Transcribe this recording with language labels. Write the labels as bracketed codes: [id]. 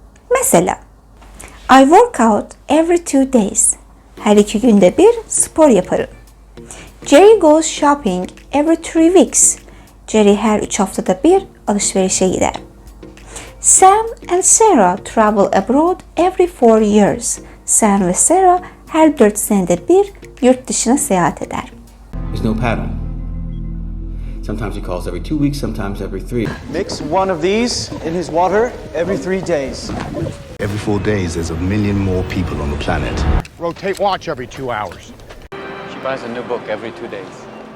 [tr] Mesela, [en] I work out every 2 days. [tr] Her 2 günde bir spor yaparım. [en] Jerry goes shopping every 3 weeks. [tr] Jerry her 3 haftada bir alışverişe gider. [en] Sam and Sarah travel abroad every 4 years. [tr] Sam ve Sarah her 4 senede bir yurt dışına seyahat eder. [en] There's no pattern. Sometimes he calls every 2 weeks, sometimes every 3. Mix one of these in his water every 3 days. Every 4 days, there's a million more people on the planet. Rotate watch every 2 hours. She buys a new book every 2 days.